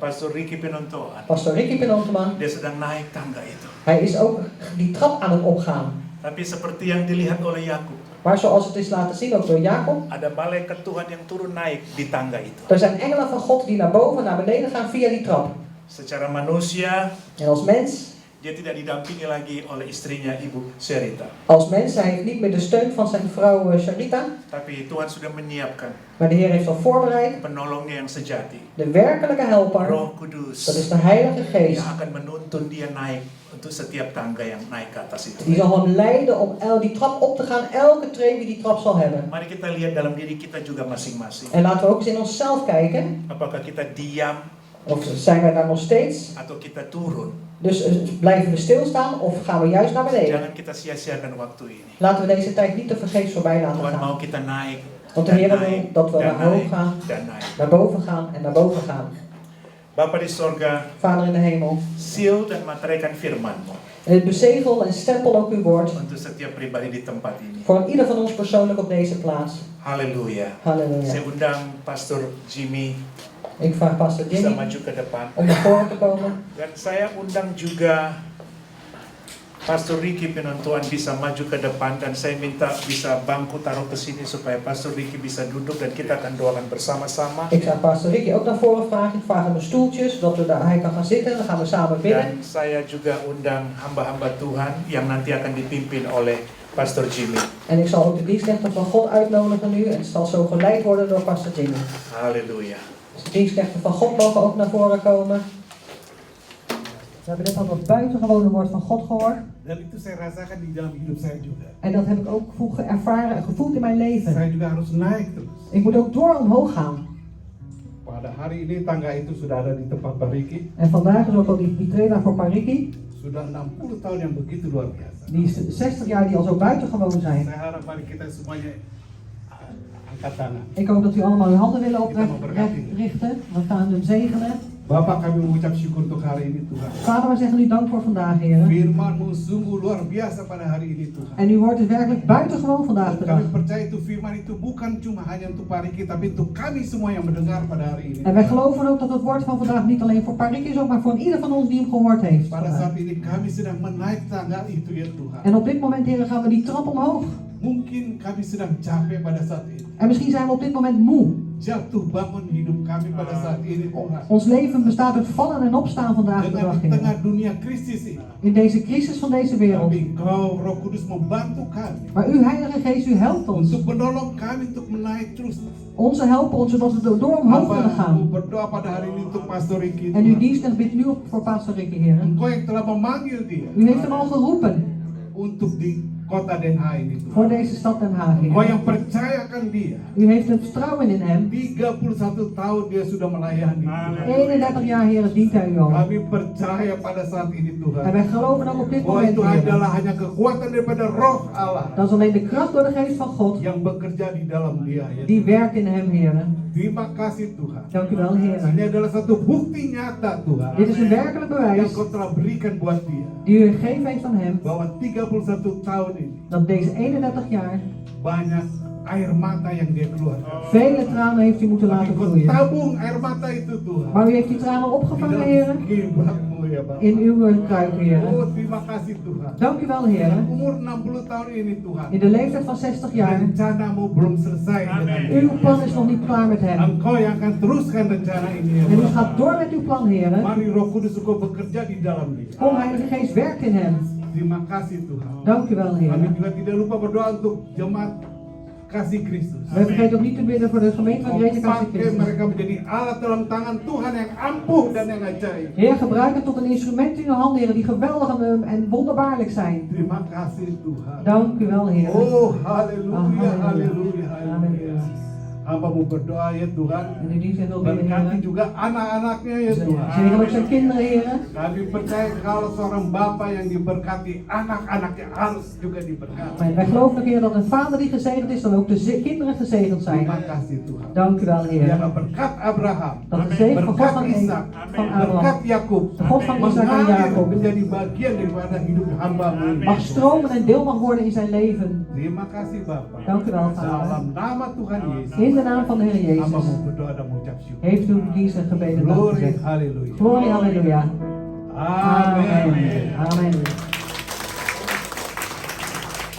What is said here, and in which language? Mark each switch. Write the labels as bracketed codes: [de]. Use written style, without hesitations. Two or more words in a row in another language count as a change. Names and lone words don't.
[id] Pastor Ricky Pinontoan, Pastor Ricky Pinontema, dia sedang naik tangga itu. [nl] hij is ook die trap aan het opgaan. [id] Tapi seperti yang dilihat oleh Yakub, [nl] Maar zoals het is laten zien ook door Jacob, [id] ada malaikat Tuhan yang turun naik di tangga itu. [nl] er zijn engelen van God die naar boven en naar beneden gaan via die trap. [id] Secara manusia, [nl] En als mens, [id] dia tidak didampingi lagi oleh istrinya Ibu Sherita. [nl] hij heeft niet meer de steun van zijn vrouw Sharita, [id] Tapi Tuhan sudah menyiapkan [nl] maar de Heer heeft al voorbereid [id] penolongnya yang sejati. [nl] de werkelijke helper, [id] Roh Kudus [nl] dat is de Heilige Geest. [id] yang akan menuntun dia naik untuk setiap tangga yang naik ke atas itu. [nl] Die zal hem leiden om die trap op te gaan, elke tree die die trap zal hebben. [id] Mari kita lihat dalam diri kita juga masing-masing. [nl] En laten we ook eens in onszelf kijken, [id] Apakah kita diam [nl] of zijn wij daar nog steeds? [id] atau kita turun? [nl] Dus blijven we stilstaan of gaan we juist naar beneden? [id] Jangan kita sia-siakan waktu ini. [nl] Laten we deze tijd niet te vergeefs voorbij laten [id] Tuhan mau [nl] gaan. [id] kita naik, [nl] Want de [id] dan [nl] Heer wil [id] naik, [nl] dat we [id] dan [nl] naar hoog [id] naik, [nl] gaan, [id] dan naik. [nl] naar boven gaan en naar boven gaan. [id] Bapa di sorga, [nl] Vader in de hemel, [id] seal dan materaikan firman-Mu [nl] en bezegel en stempel ook uw woord [id] untuk setiap pribadi di tempat ini. [nl] voor ieder van ons persoonlijk op deze plaats. [id] Haleluya. [nl] Halleluja. [id] Saya undang Pastor Jimmy [nl] Ik vraag Pastor [id] bisa [nl] Jimmy [id] maju ke depan. [nl] om naar voren te komen. [id] Dan saya undang juga Pastor Ricky Penontuan bisa maju ke depan dan saya minta bisa bangku taruh ke sini supaya Pastor Ricky bisa duduk dan kita akan doakan bersama-sama. [nl] Ik zou Pastor Ricky ook naar voren vragen. Ik vraag hem een stoeltje zodat hij kan gaan zitten. Dan gaan we samen bidden. [id] Dan saya juga undang hamba-hamba Tuhan yang nanti akan dipimpin oleh Pastor Jimmy. [nl] En ik zal ook de dienstknechten van God uitnodigen nu. En het zal zo geleid worden door Pastor Jimmy. [id] Haleluya. [nl] Dus de dienstknechten van God mogen ook naar voren komen. We hebben net al dat buitengewone woord van God gehoord. [id] Dan itu saya rasakan di dalam hidup saya juga. [nl] En dat heb ik ook vroeger ervaren en gevoeld in mijn leven. [id] Saya juga harus naik terus. [nl] Ik moet ook door omhoog gaan. [id] Pada hari ini tangga itu sudah ada di tempat Pak Riki. [nl] En vandaag is ook al die trailer voor Pariki. [id] Sudah 60 tahun yang begitu luar biasa. [nl] Die 60 jaar die al zo buitengewoon zijn. [id] Saya harap mari kita semuanya angkat tangan. [nl] Ik hoop dat u allemaal uw handen willen oprichten. We gaan hem zegenen. [id] Bapak, kami mengucap syukur untuk hari ini Tuhan. [nl] Vader, we zeggen u dank voor vandaag, Heer. [id] Firman-Mu sungguh luar biasa pada hari ini Tuhan. [nl] En uw woord is werkelijk buitengewoon vandaag de dag. [id] Kami percaya itu firman itu bukan cuma hanya untuk Pak Riki, tapi untuk kami semua yang mendengar pada hari ini. [nl] En wij geloven ook dat het woord van vandaag niet alleen voor Pariki is, ook maar voor ieder van ons die hem gehoord heeft. [id] Pada saat ini kami sedang menaik tangga itu ya Tuhan. [nl] En op dit moment, Heer, gaan we die trap omhoog. [id] Mungkin kami sedang capek pada saat ini. [nl] En misschien zijn we op dit moment moe. [id] Jatuh bangun hidup kami pada saat ini Tuhan. [nl] Ons leven bestaat uit vallen en opstaan vandaag de [id] Dengan [nl] dag, [id] di tengah [nl] Heer. [id] dunia krisis ini, [nl] In deze crisis van deze wereld. [id] tapi Engkau Roh Kudus membantu kami [nl] Maar uw Heilige Geest, u helpt ons. [id] untuk menolong kami untuk menaik terus. [nl] Onze helpen ons, zodat we door omhoog kunnen [id] Hamba [nl] gaan. [id] berdoa pada hari ini untuk Pastor Riki. [nl] En uw dienst bidt nu op voor Pastor Ricky, Heer. [id] Engkau yang telah memanggil dia [nl] U heeft hem al geroepen [id] untuk di kota Den Haag ini Tuhan. [nl] voor deze stad Den Haag, [id] Engkau [nl] Heer. [id] yang percayakan dia. [nl] U heeft het vertrouwen in hem. [id] 31 tahun dia sudah melayani Tuhan. [nl] 31 jaar, Heer, dient hij u al. [id] Kami percaya pada saat ini [nl] En [id] Tuhan, [nl] wij geloven ook op dit [id] bahwa [nl] moment, [id] itu [nl] Heer. [id] adalah hanya kekuatan daripada Roh Allah [nl] Dat is alleen de kracht door de Geest van God [id] yang bekerja di dalam dia ya. [nl] die werkt in hem, Heer. [id] Terima kasih Tuhan. [nl] Dank u wel, Heer. [id] Ini adalah satu bukti nyata Tuhan [nl] Dit is een werkelijk [id] yang [nl] bewijs [id] kau telah berikan buat dia [nl] die u gegeven heeft aan hem. [id] bahwa 31 tahun ini [nl] Dat deze 31 jaar [id] banyak air mata yang dia keluarkan. [nl] vele tranen heeft u moeten [id] Tapi [nl] laten [id] kau [nl] vloeien. [id] tabung air mata itu Tuhan [nl] Maar u heeft die tranen [id] di [nl] opgevangen, Heer. [id] dalam kiblatmu ya Bapak. [nl] In uw kruik, Heer. [id] Oh terima kasih Tuhan. [nl] Dank u wel, Heer. [id] Umur 60 tahun ini Tuhan, [nl] In de leeftijd van 60 jaar. [id] rencanamu belum selesai dengan dia. [nl] Uw plan is nog niet klaar met hem. [id] Engkau yang akan teruskan rencana ini ya [nl] En u [id] Bapak. [nl] gaat door met uw plan, Heer. [id] Mari Roh Kudus Engkau bekerja di dalam dia. [nl] Kom, Heilige Geest, werkt in hem. [id] Terima kasih Tuhan. [nl] Dank u wel, Heer. [id] Kami juga tidak lupa berdoa untuk jemaat kasih Kristus. [nl] We vergeten ook niet te bidden voor de gemeente van Gerechte Kasih [id] Pakai [nl] Christus. [id] mereka menjadi alat dalam tangan Tuhan yang ampuh dan yang ajaib. [nl] Heer, gebruik het tot een instrument in uw handen, Heer, die geweldig en wonderbaarlijk zijn. [id] Terima kasih Tuhan. [nl] Dank u wel, Heer. [id] Oh, haleluya, [nl] Halleluja. [id] haleluya, Amin. haleluya. Hamba mau berdoa ya Tuhan. [nl] En u dient wil bidden, [id] Berkati [nl] Heer. [id] juga anak-anaknya ya Tuhan. [nl] Zegen ook zijn kinderen, Heer. [id] Kami percaya kalau seorang bapak yang diberkati, anak-anaknya harus juga diberkati. [nl] Maar wij geloven ook, Heer, dat een vader die gezegend is, dan ook de kinderen gezegend zijn. [id] Terima kasih Tuhan. [nl] Dank u wel, Heer. [id] Biarlah berkat Abraham, [nl] Dat de zegen van God [id] berkat [nl] van [id] Ishak, [nl] van [id] berkat [nl] Abraham, [id] Yakub, [nl] de God van Isaac en [id] mengalir [nl] Jacob, [id] menjadi bagian daripada hidup hamba-Mu ini. [nl] mag stromen en deel mag worden in zijn leven. [id] Terima kasih Bapak. [nl] Dank u wel, Vader. [id] Dalam nama Tuhan Yesus, [nl] In de naam van de Heer [id] hamba [nl] Jezus [id] mau berdoa dan mengucap syukur. [nl] heeft u dienst en gebeden dank [id] Glory, [nl] gezegd. [id] haleluya. [nl] Glorie, halleluja. [id] Amin. [nl] Amen. Amen.